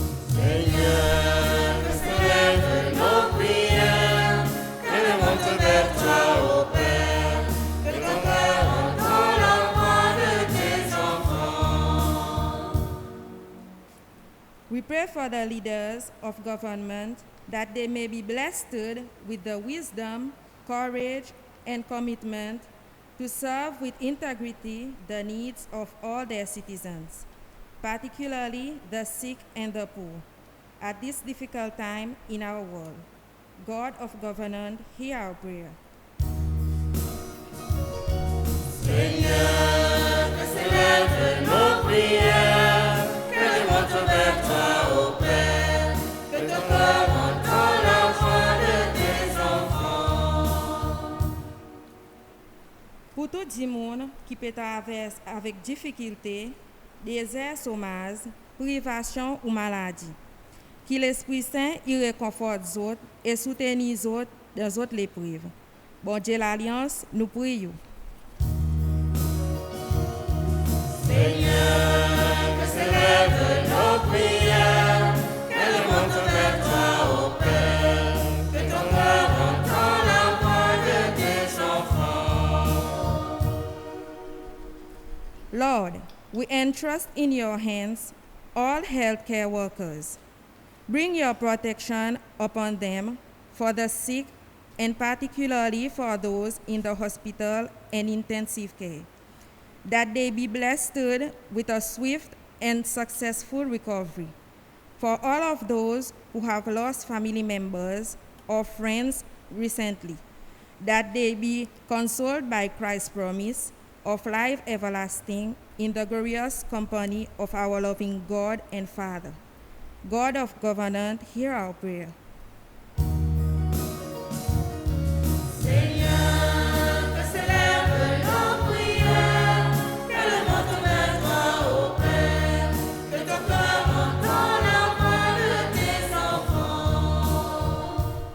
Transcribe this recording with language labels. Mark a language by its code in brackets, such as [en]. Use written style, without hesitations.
[fr] Seigneur, que s'élèvent nos prières, qu'elles montent vers toi, ô Père, que ton cœur entende la voix de tes enfants. [en] We pray for the leaders of government that they may be blessed with the wisdom, courage, and commitment to serve with integrity the needs of all their citizens, particularly the sick and the poor, at this difficult time in our world. God of government, hear our prayer. [fr] Seigneur, que s'élèvent nos prières, qu'elles montent vers toi, ô Père, que ton cœur entende la voix de tes enfants. Pour tout le monde qui peut traverser avec difficulté, désert, chômage, privation ou maladie, que l'Esprit Saint y réconforte les autres et soutienne les autres dans les autres épreuves. Bon Dieu l'Alliance, nous prions. Seigneur, que s'élèvent nos prières, qu'elles montent vers toi, ô Père, que ton cœur entende la voix de tes enfants. [en] Lord, we entrust in your hands all healthcare workers. Bring your protection upon them for the sick and particularly for those in the hospital and intensive care, that they be blessed with a swift and successful recovery. For all of those who have lost family members or friends recently, that they be consoled by Christ's promise of life everlasting in the glorious company of our loving God and Father. God of government, hear our prayer. [fr] Seigneur, que s'élèvent nos prières, qu'elles montent vers toi, ô Père, que ton cœur entende la voix de tes enfants.